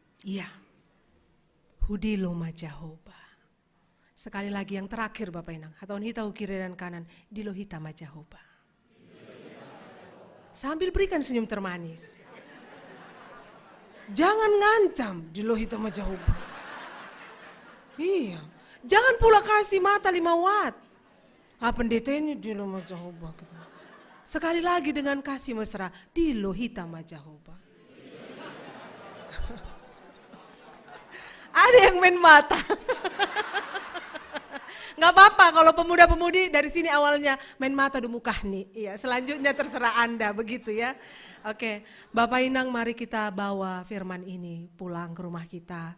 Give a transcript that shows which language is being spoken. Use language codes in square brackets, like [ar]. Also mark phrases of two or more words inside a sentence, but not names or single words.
[id] Iya. [bts] Hudilo ma Jehovah. [id] Sekali lagi yang terakhir Bapak Inang. [bts] Hatawan hita [id] kiri dan kanan. [bts] Dilo hita ma Jehovah. [id] Sambil berikan senyum termanis. Jangan ngancam. [bts] Dilo hita ma Jehovah. [id] Iya. Jangan pula kasih mata 5 watt. [bts] Pendetanya dilo ma Jehovah. [id] Sekali lagi dengan kasih mesra. [bts] Dilo hita ma Jehovah. [id] Ada yang main mata. Nggak apa-apa kalau pemuda-pemudi dari sini awalnya main mata di muka nih. Iya, selanjutnya terserah Anda begitu ya. Oke, Bapak Inang mari kita bawa firman ini pulang ke rumah kita.